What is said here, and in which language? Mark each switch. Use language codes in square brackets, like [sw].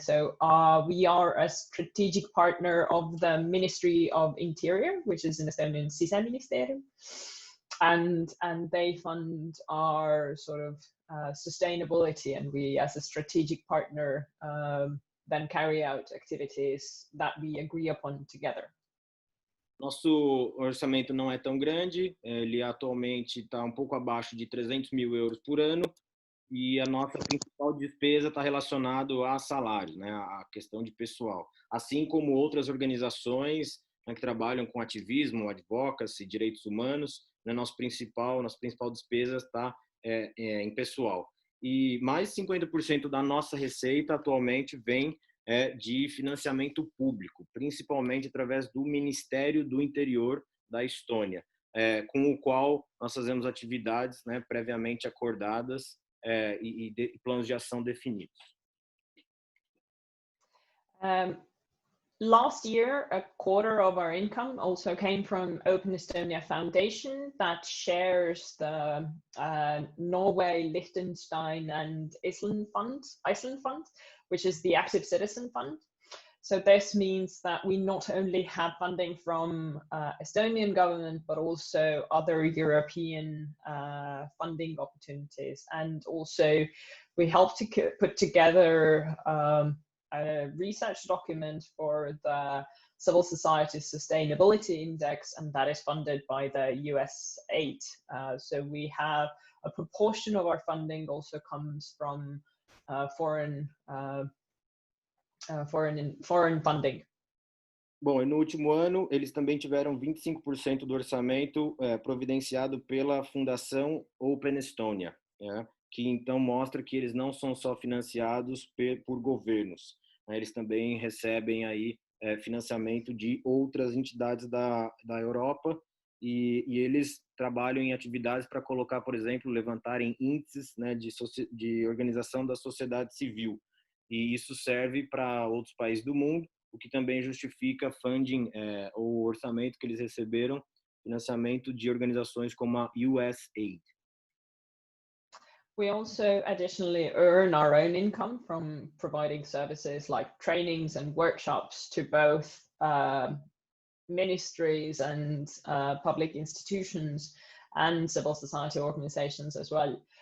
[en] So we are a strategic partner of the Ministry of Interior, which is in Estonian Siseministeerium. And they fund our sort of sustainability, and we as a strategic partner then carry out activities that we agree upon together. [pt] Nosso orçamento não é tão grande, ele atualmente está pouco abaixo de 300 mil euros por ano, e a nossa principal despesa está relacionada a salários, né, a questão de pessoal, assim como outras organizações, né, que trabalham com ativismo, advocacy, direitos humanos, né, nossa principal despesa está em pessoal. E mais de 50% da nossa receita atualmente vem de financiamento público, principalmente através do Ministério do Interior da Estônia, com o qual nós fazemos atividades, né, previamente acordadas e planos de ação definidos. [en] Last year, a quarter of our income also came from Open Estonia Foundation that shares the Norway, Liechtenstein, and Iceland fund, which is the Active Citizen Fund. So this means that we not only have funding from Estonian government, but also other European funding opportunities. And also we help to put together a research document for the Civil Society Sustainability Index, and that is funded by the US aid. So we have a proportion of our funding also comes from foreign funding. [pt] Bom, e no último ano, eles também tiveram 25% do orçamento providenciado pela Fundação Open Estonia, né, que então mostra que eles não são só financiados por governos, né, eles também recebem aí financiamento de outras entidades da Europa, e eles trabalham em atividades para colocar, por exemplo, levantarem índices, né, de organização da sociedade civil. E isso serve para outros países do mundo, o que também justifica funding, ou orçamento que eles receberam, financiamento de organizações como a USAID. [en] We also additionally earn our own income from providing services like trainings and workshops to both ministries and public institutions and civil society organizations as well.